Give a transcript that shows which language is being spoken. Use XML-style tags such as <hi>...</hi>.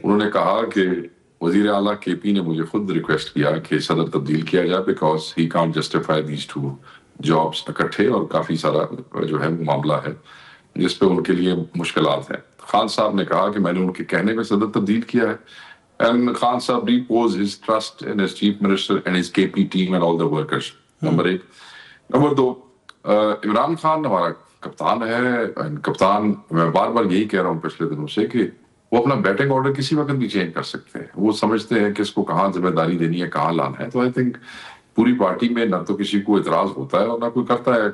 <ur>انہوں نے کہا کہ وزیر اعلیٰ کے پی نے مجھے خود ریکویسٹ کیا کہ صدر تبدیل کیا جائے</ur> <en>because he can't justify these two jobs</en> <ur>اکٹھے، اور کافی سارا جو ہے معاملہ ہے جس پہ ان کے لیے مشکلات ہیں. خان صاحب نے کہا کہ میں نے ان کے کہنے میں صدر تبدیل کیا ہے.</ur> <en>And Khan Sahab reposed his trust in his chief minister and his KP team and all the workers.</en> <ur>Number 1. Number 2, Imran Khan ہمارا کپتان ہے. کپتان، میں بار بار یہی کہہ رہا ہوں پچھلے دنوں سے کہ وہ اپنا بیٹنگ آرڈر کسی وقت بھی چینج کر سکتے ہیں. وہ سمجھتے ہیں کہ اس کو کہاں ذمہ داری دینی ہے، کہاں لانا ہے. تو</ur> <en>I think</en> <ur>پوری پارٹی میں نہ تو کسی کو اعتراض ہوتا ہے اور نہ کوئی کرتا ہے.</ur>